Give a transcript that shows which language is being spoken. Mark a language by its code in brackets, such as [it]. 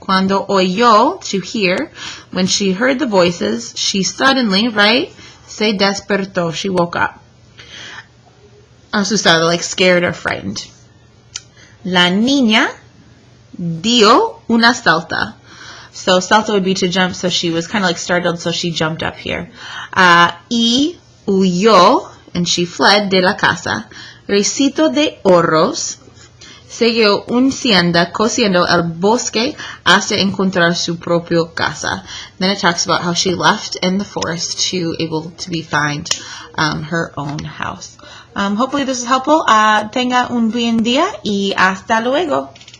[es] Cuando oyó, [en] to hear, when she heard the voices, she suddenly, right, [es] se despertó, [en] she woke up. [es] Asustada, [en] like scared or frightened. [es] La niña dio una salta. [en] So salta would be to jump, so she was kind of like startled, so she jumped up here. [es] Y huyó, [en] and she fled [es] de la casa. Ricitos de Oro siguió cosiendo el bosque hasta encontrar su propio casa. [en] Then it talks about how she left in the forest to able to find her own house. Hopefully this is helpful. [es] Tenga un buen día y hasta luego.